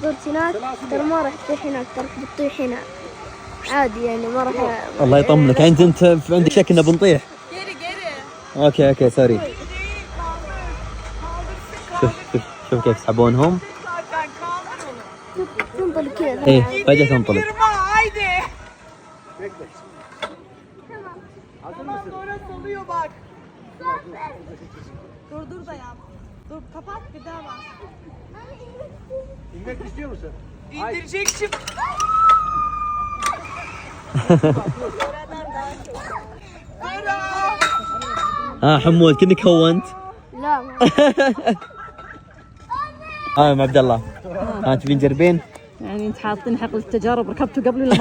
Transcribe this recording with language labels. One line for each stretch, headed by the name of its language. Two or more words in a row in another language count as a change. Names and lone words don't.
Arabic: اذا طرت هناك ترى ما راح تطيح هناك، ترى بتطيح هنا عادي يعني ما راح. الله يطمنك. انت عندك شك انه بنطيح؟
English: okay sorry.
Arabic: شوف كيف يسحبونهم. تنطلق كذا. ايه فجأة تنطلق.
Turkish: Dur dayan. Dur kapat bir daha bak. İnmek istiyor musun? İndirecek şimdi.
Arabic: حمود كنك هونت. لا ام عبد الله تبين تجربين؟ يعني انت حاطين حقل التجارب ركبتوا قبل ولا ما